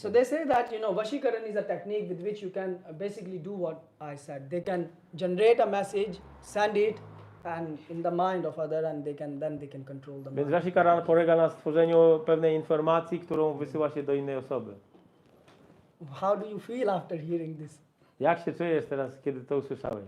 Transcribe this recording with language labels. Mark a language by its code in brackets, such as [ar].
[en] So they say that Vashikaran is a technique with which you can basically do what I said. They can generate a message, send it, and in the mind of other, and they can control the [pl] Więc Vashikara polega na stworzeniu pewnej informacji, którą wysyła się do innej osoby. [en] How do you feel after hearing this? [pl] Jak się czujesz teraz, kiedy to usłyszałeś?